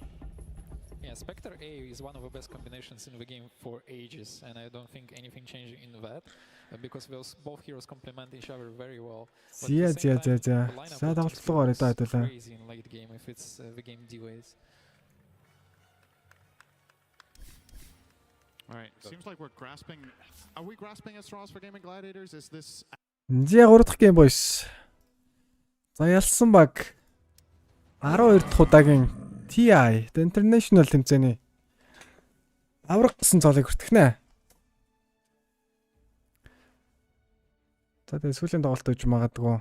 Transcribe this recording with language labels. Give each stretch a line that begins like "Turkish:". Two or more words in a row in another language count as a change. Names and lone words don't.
English: Yeah, Spectre A is one of the best combinations in the game for ages, and I don't think anything changing in that because both heroes complement each other very well.
Mongolian: За. За тоглолтоор идэ хэдүүлээ.
English: Crazy in late game if it's the game D-ways. All right, seems like we're grasping. Are we grasping at straws for Gaming Gladiators? Is this?
Mongolian: За 3 дахь гейм boys. За ялсан баг 12 дахь удаагийн TI the International тэмцээний авраг гэсэн цолыг хүртгэнэ. За тэгээ сүүлийн тоглолт өгч магадгүй.